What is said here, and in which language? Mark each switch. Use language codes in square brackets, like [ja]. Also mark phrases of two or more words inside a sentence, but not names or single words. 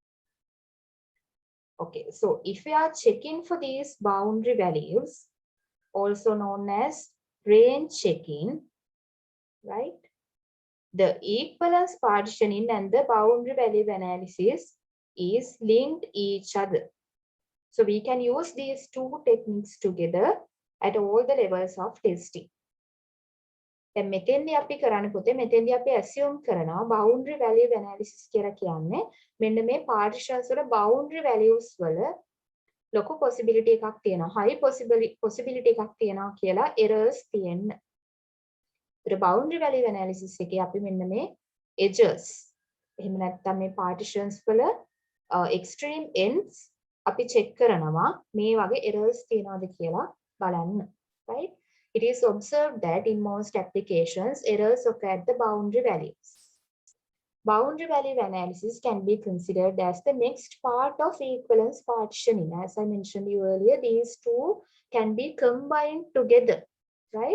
[en] Okay, so if we are checking for these boundary values, also known as range checking, right? The equivalence partitioning and the boundary value analysis is linked each other. So we can use these two techniques together at all the levels of testing. [si] දැන් මෙතෙන්දී අපි කරන්න පුතේ මෙතෙන්දී අපි assume කරනවා [en] boundary value analysis [si] කියලා කියන්නේ මෙන්න මේ partitions වල [en] boundary values [si] වල ලොකු possibility එකක් තියෙනවා [en] high possibility [si] එකක් තියෙනවා කියලා errors තියෙන්න. ඒතර [en] boundary value analysis [si] එකේ අපි මෙන්න මේ edges එහෙම නැත්නම් මේ partitions වල [en] extreme ends [si] අපි check කරනවා මේ වගේ errors තියෙනවද කියලා බලන්න, right? [en] It is observed that in most applications, errors occur at the boundary values. Boundary value analysis can be considered as the next part of equivalence partitioning. As I mentioned you earlier, these two can be combined together, right?